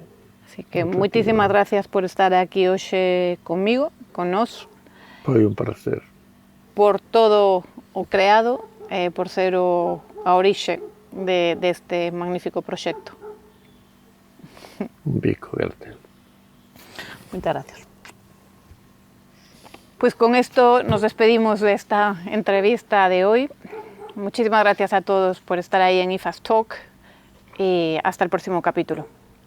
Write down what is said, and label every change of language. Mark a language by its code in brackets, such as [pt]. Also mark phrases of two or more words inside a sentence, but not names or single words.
[gl] Así que moitísimas gracias por estar aquí hoxe comigo, con nós. Foi un placer. Por todo o creado, por ser a orixe deste magnífico proxecto. Un bico, Gertel. [es] Muchas gracias. Pues con esto nos despedimos de esta entrevista de hoy. Muchísimas gracias a todos por estar ahí en IFAS Talk y hasta el próximo capítulo.